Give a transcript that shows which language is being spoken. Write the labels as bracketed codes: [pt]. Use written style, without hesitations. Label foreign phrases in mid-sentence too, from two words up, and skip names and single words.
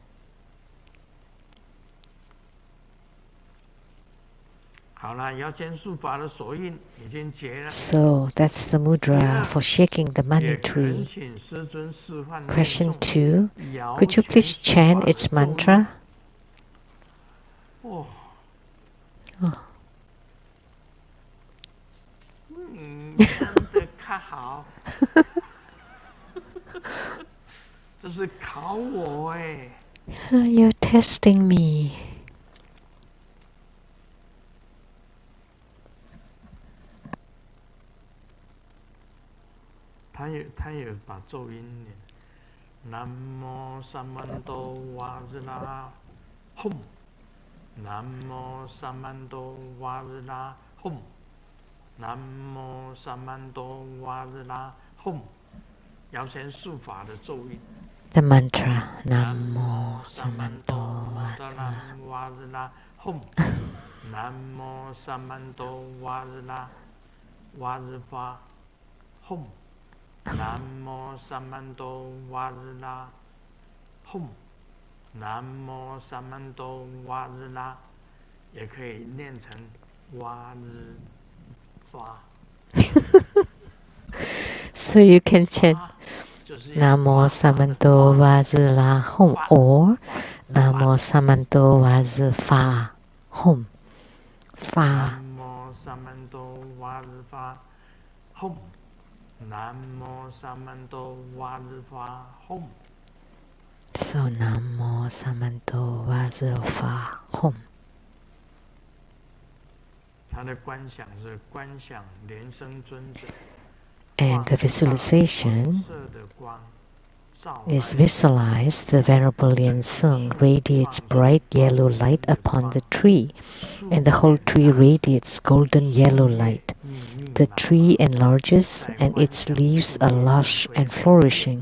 [en] So that's the mudra for shaking the money tree. Question 2. Could you please chant its mantra? Oh. [zh] 这是考我哎。 [en] You're testing me. [zh] 他也把咒音念。南无萨曼多瓦日拉吽，南无萨曼多瓦日拉吽，南无萨曼多瓦日拉吽。摇钱术法的咒音。 [en] The mantra [sa] नमः समन्त वज्र हूं नमः समन्त वज्र वज्र हूं नमः समन्त वज्र हूं नमः समन्त वज्र [zh] 也可以念成 [sa] Vajra [en] So you can chant [sa] नमः समन्त वज्र हूं [en] or [sa] नमः समन्त वज्र फट् हूं. Fa. नमः समन्त वज्र हूं. नमः समन्त वज्र हूं. So नमः समन्त वज्र फट् हूं. [zh] 它的观想是观想莲生尊者。 [en] And the visualization is visualize the Venerable Lien Sung radiates bright yellow light upon the tree, and the whole tree radiates golden yellow light. The tree enlarges and its leaves are lush and flourishing.